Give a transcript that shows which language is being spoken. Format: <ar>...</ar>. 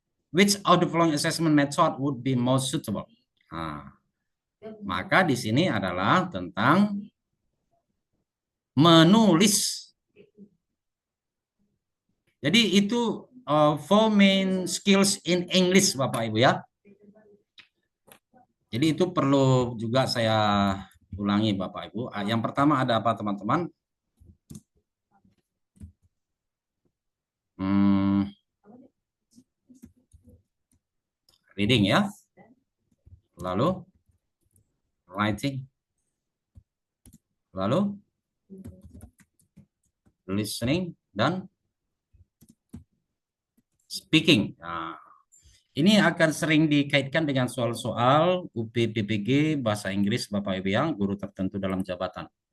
<en>Which of the following assessment method would be most suitable?</en> <id>Nah, maka di sini adalah tentang menulis. Jadi itu</id> <en>four main skills in English</en> <id>Bapak Ibu ya. Jadi itu perlu juga saya ulangi Bapak Ibu. Yang pertama ada apa teman-teman? Reading ya. Lalu writing. Lalu listening dan speaking. Nah, ini akan sering dikaitkan dengan soal-soal UP-PPG bahasa Inggris Bapak Ibu yang guru tertentu dalam jabatan.</id>